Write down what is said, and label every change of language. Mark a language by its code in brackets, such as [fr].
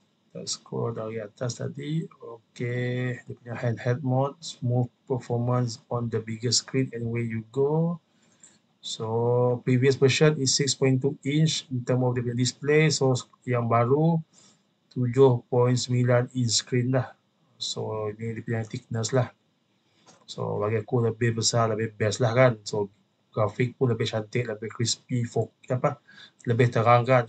[ms] Kita scroll dari atas tadi. Okay. Dia punya [en] handheld mode, smooth performance on the bigger screen anywhere you go. So previous version is 6.2 inch in terms of the display. [ms] So yang baru 7.9 inch screen lah. So ini dia punya thickness lah. So bagi aku lebih besar, lebih best lah kan. So grafik pun lebih cantik, lebih crispy, lebih terang kan.